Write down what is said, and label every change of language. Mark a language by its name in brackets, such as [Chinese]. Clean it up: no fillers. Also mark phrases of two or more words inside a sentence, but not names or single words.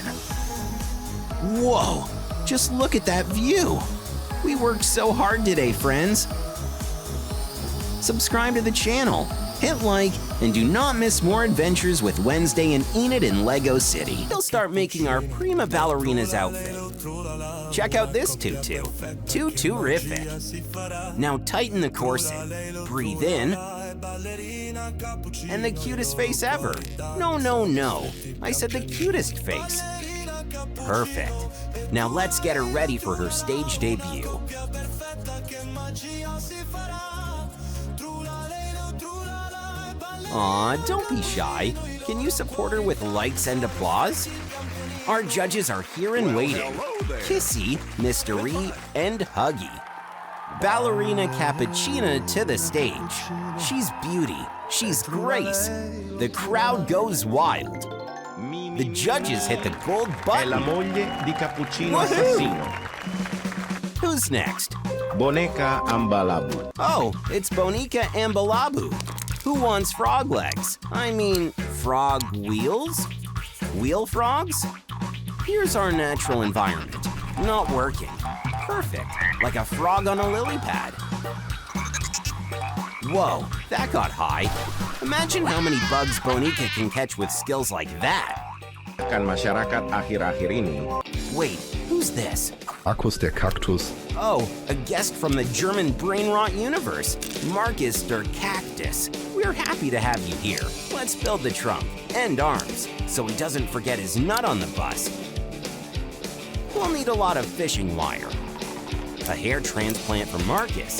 [English] Whoa, just look at that view. We worked so hard today, friends. Subscribe to the channel, hit like, and do not miss more adventures with Wednesday and Enid in Lego City. We'll start making our prima ballerina's outfit. Check out this tutu. Tutu-rific. Now tighten the corset. Breathe in. And the cutest face ever. No. I said the cutest face. Perfect. Now let's get her ready for her stage debut. Aw, don't be shy. Can you support her with likes and applause? Our judges are here and waiting. Kissy, Mystery, and Huggy. Ballerina Cappuccina to the stage. She's beauty. She's grace. The crowd goes wild. The judges hit the gold [Italian] È la [English] button. [Italian] moglie di Cappuccino [English] Woohoo! Assassino. Who's next? Boneca Ambalabu. Oh, it's Bonica and Balabu. Who wants frog legs? I mean, frog wheels? Wheel frogs? Here's our natural environment. Not working. Perfect. Like a frog on a lily pad. Whoa, that got high. Imagine how many bugs Bonica can catch with skills like that. [Indonesian] Kan masyarakat akhir-akhir ini. [English] Wait, who's this? Markus der Kaktus. Oh, a guest from the German brain rot universe, Marcus der Cactus. We're happy to have you here. Let's build the trunk and arms so he doesn't forget his nut on the bus. We'll need a lot of fishing wire. A hair transplant for Marcus.